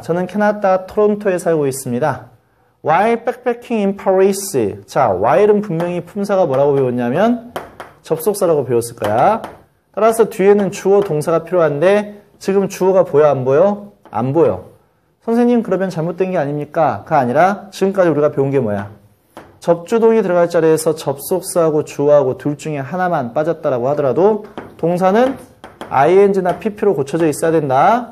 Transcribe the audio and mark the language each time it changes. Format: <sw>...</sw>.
<ko>저는 캐나다 토론토에 살고 있습니다.</ko> <en>While backpacking in Paris.</en> <ko>자, while은 분명히 품사가 뭐라고 배웠냐면 접속사라고 배웠을 거야. 따라서 뒤에는 주어 동사가 필요한데 지금 주어가 보여 안 보여? 안 보여. 선생님 그러면 잘못된 게 아닙니까? 가 아니라 지금까지 우리가 배운 게 뭐야? 접주동이 들어갈 자리에서 접속사하고 주어하고 둘 중에 하나만 빠졌다라고 하더라도 동사는 ing나 pp로 고쳐져 있어야 된다.</ko>